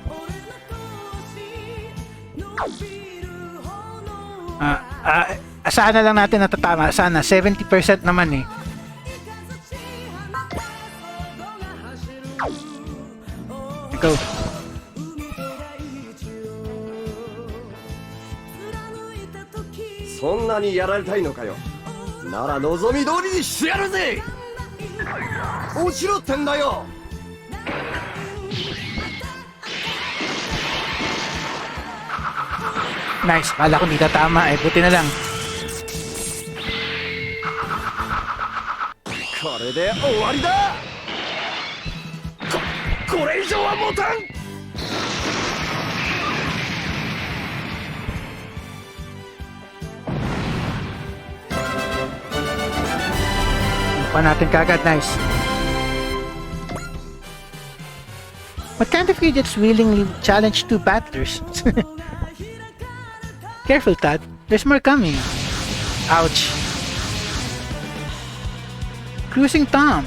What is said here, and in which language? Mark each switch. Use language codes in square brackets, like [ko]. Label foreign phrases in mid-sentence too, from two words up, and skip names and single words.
[tl] Asahan na lang natin natatama. Sana. 70% naman eh. Go. [ja] So んなにやられたいのかよ。なら望み通りにしてやるぜ。落ちろってんだよ。 [tl] Nice. Kala ko di tatama eh. Buti na lang. [ja] これで終わりだ。これ以上は持たん。 [tl] Pa natin kagad. Nice. [en] What kind of idiots willingly challenge two battlers? Careful, Tad. There's more coming. Ouch. Cruising Tom.